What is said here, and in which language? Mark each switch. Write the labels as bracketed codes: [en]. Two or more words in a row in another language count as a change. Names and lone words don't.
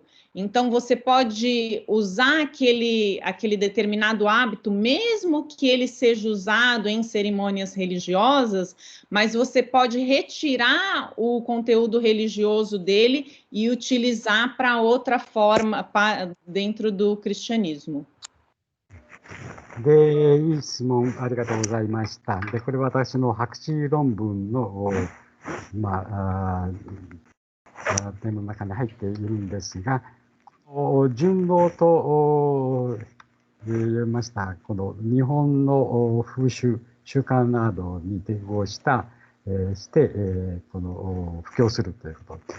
[pt] Então, você pode usar aquele determinado hábito, mesmo que ele seja usado em cerimônias religiosas, mas você pode retirar o conteúdo religioso dele e utilizar para outra forma dentro do cristianismo. [ja] で、いい質問ありがとうございました。で、これは私の博士論文の、点の中に入っているんですが、順応と言いました、この日本の風習、習慣などに適合して、この布教するということ。